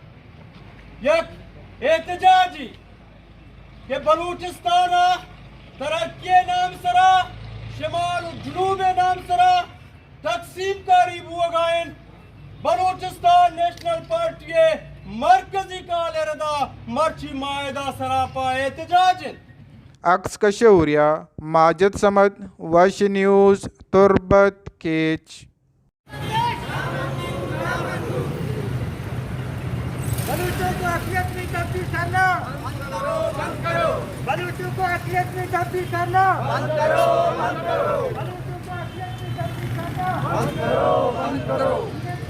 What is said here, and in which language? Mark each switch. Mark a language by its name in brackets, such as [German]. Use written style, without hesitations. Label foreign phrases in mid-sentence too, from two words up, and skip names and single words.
[Baluchi] یک احتجاجی کہ بلوچستان ترقی نام سرا شمال و جنوب نام سرا تقسیم کاری بوگائن بلوچستان نیشنل پارٹی مرکزی کال ردا مرچی معاہدہ سراپا احتجاج عکس کشوریا ماجد سمد وش نیوز تربت کیچ [Urdu] بلوچوں کو اقلیت میں تبدیل کرنا بلوچوں کو اقلیت میں تبدیل کرنا بلوچوں کو اقلیت میں تبدیل کرنا